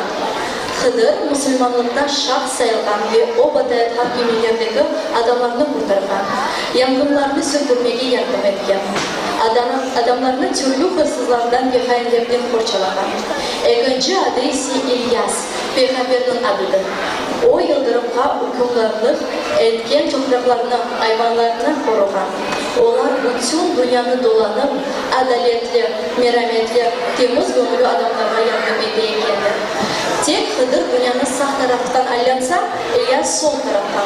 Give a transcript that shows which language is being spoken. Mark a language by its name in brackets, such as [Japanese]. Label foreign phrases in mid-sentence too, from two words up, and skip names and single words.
[Crimean Tatar] Hıdır Müslümanlıkta şah sayılgan ve o batayat hakimiyetdeki adamlarını kurtargan, yangınlarını söndürmeye yardım etken, adamlarını türlü hırsızlardan ve hainlerden korçalagan. Ekinci adı ise İlyas, Peygamber'in adıdır. O yıldırımga hükümdarlık etken topraklarını, hayvanlarını korugan. Onlar bütün dünyanı dolanıp, adaletli, merhametli, temiz gönüllü adamlara yardım edeykendir. Tek Hıdır dünyanın sağ taraftan alyansa, İlyas sol taraftan.